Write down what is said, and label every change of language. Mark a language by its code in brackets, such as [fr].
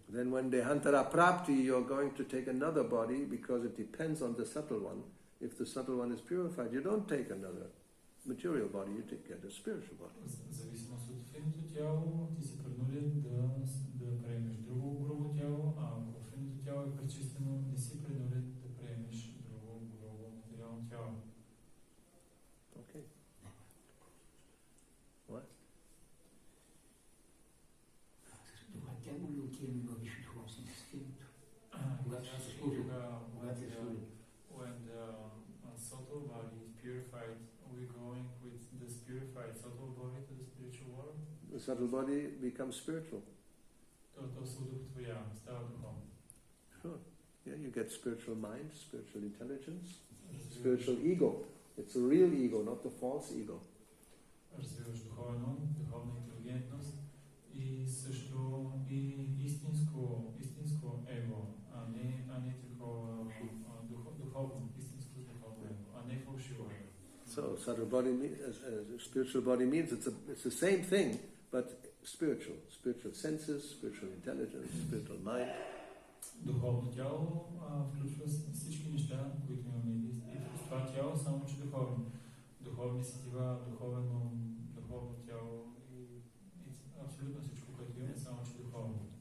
[en] Then when Dehantara Prapti, you're going to take another body because it depends on the subtle one. If the subtle one is purified, you don't take another material body, you get a spiritual body. [bg] В зависимост от финното тяло, ти си принуден да приемеш друго грубо тяло, а ако финното тяло е пречистено, не си принуден да приемеш друго грубо материално тяло. [en] Okay. What? [bg] Това тяло ли отиваме във висшето хвостен с финното? [en] When the subtle body is purified, are we going with this purified subtle body to the spiritual world? The subtle body becomes spiritual. [bg] То се удовлетворява, става духовно. [en] Sure. Yeah, you get spiritual mind, spiritual intelligence, spiritual ego. It's a real ego, not the false ego. [bg] Развиваш духовен ум, духовна интелигентност и също и истинско его, а не такова духовно, истинско духовно его, а не фалшиво его. [en] So subtle body, spiritual body means it's the same thing, but spiritual senses, spiritual intelligence, spiritual mind. [bg] Духовно тяло включва всички неща, които имаме и в това тяло, само че духовно. Духовни сетива, духовно тяло и абсолютно всичко, което имаме, само че духовно.